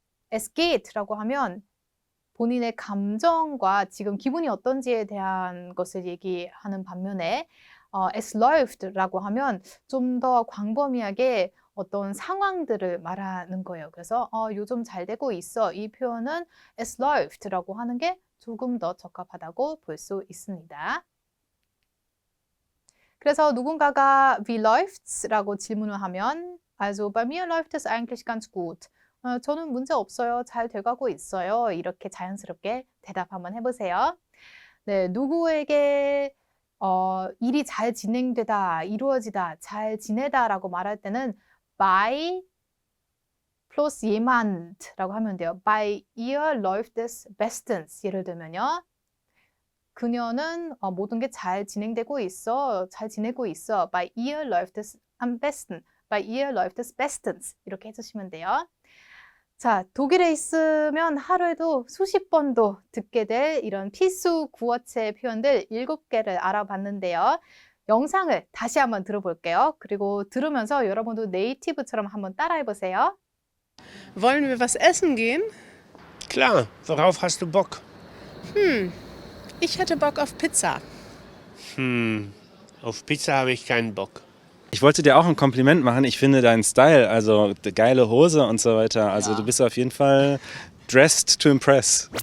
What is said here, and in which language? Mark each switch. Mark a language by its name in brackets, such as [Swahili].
[German] es geht [Korean] 라고 하면 본인의 감정과 지금 기분이 어떤지에 대한 것을 얘기하는 반면에 [German] es läuft [Korean] 라고 하면 좀 더 광범위하게 어떤 상황들을 말하는 거예요. 그래서 요즘 잘 되고 있어. 이 표현은 [German] es läuft [Korean] 라고 하는 게 조금 더 적합하다고 볼 수 있습니다. 그래서 누군가가 [German] wie läufts라고 [Korean] 질문을 하면 [German] also bei mir läuft es eigentlich ganz gut. [Korean] 저는 문제 없어요. 잘 돼가고 있어요. 이렇게 자연스럽게 대답 한번 해보세요. 네, 누구에게 일이 잘 진행되다, 이루어지다, 잘 지내다라고 말할 때는 [German] bei plus jemand [Korean] 라고 하면 돼요. [German] Bei ihr läuft es bestens. [Korean] 예를 들면요. 그녀는 모든 게 잘 진행되고 있어. 잘 지내고 있어. [German] Bei ihr läuft es am besten. Bei ihr läuft es bestens. [Korean] 이렇게 해주시면 돼요. 자, 독일에 있으면 하루에도 수십 번도 듣게 될 이런 필수 구어체 표현들 7개를 알아봤는데요. 영상을 다시 한번 들어볼게요. 그리고 들으면서 여러분도 네이티브처럼 한번 따라해보세요. [German] Wollen wir was essen gehen? Klar, worauf hast du Bock? Ich hätte Bock auf Pizza. Auf Pizza habe ich keinen Bock. Ich wollte dir auch ein Kompliment machen. Ich finde deinen Style, also geile Hose und so weiter. Also du bist auf jeden Fall [English] dressed to impress.